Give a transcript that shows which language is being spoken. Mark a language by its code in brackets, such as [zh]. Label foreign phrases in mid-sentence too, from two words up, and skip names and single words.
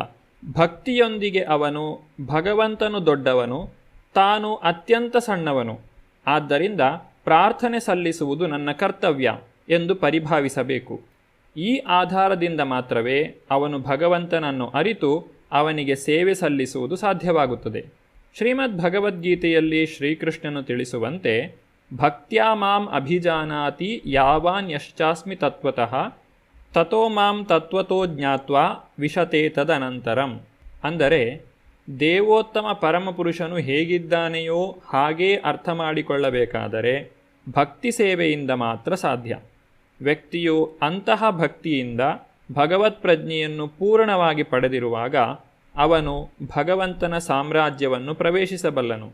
[kn] ಭಕ್ತಿಯೊಂದಿಗೆ ಅವನು ಭಗವಂತನು ದೊಡ್ಡವನು, ತಾನು ಅತ್ಯಂತ ಸಣ್ಣವನು, ಆದ್ದರಿಂದ ಪ್ರಾರ್ಥನೆ ಸಲ್ಲಿಸುವುದು ನನ್ನ ಕರ್ತವ್ಯ ಎಂದು ಪರಿಭಾವಿಸಬೇಕು. ಈ ಆಧಾರದಿಂದ ಮಾತ್ರವೇ ಅವನು ಭಗವಂತನನ್ನು ಅರಿತು ಅವನಿಗೆ ಸೇವೆ ಸಲ್ಲಿಸುವುದು ಸಾಧ್ಯವಾಗುತ್ತದೆ. ಶ್ರೀಮದ್ ಭಗವದ್ಗೀತೆಯಲ್ಲಿ ಶ್ರೀಕೃಷ್ಣನು ತಿಳಿಸುವಂತೆ [sa] ಭಕ್ತ್ಯಾ ಮಾಂ ಅಭಿಜಾನಾತಿ ಯಾವಾನ್ ಯಶ್ಚಾಸ್ಮಿ ತತ್ವತಃ ತಥೋ ಮಾಂ ತತ್ವತೋ ಜ್ಞಾತ್ವಾ ವಿಶತೆ ತದನಂತರಂ. [kn] ಅಂದರೆ ದೇವೋತ್ತಮ ಪರಮಪುರುಷನು ಹೇಗಿದ್ದಾನೆಯೋ ಹಾಗೇ ಅರ್ಥ ಮಾಡಿಕೊಳ್ಳಬೇಕಾದರೆ ಭಕ್ತಿ ಸೇವೆಯಿಂದ ಮಾತ್ರ ಸಾಧ್ಯ. ವ್ಯಕ್ತಿಯು ಅಂತಹ ಭಕ್ತಿಯಿಂದ ಭಗವತ್ ಪ್ರಜ್ಞೆಯನ್ನು ಪೂರ್ಣವಾಗಿ ಪಡೆದಿರುವಾಗ ಅವನು ಭಗವಂತನ ಸಾಮ್ರಾಜ್ಯವನ್ನು ಪ್ರವೇಶಿಸಬಲ್ಲನು.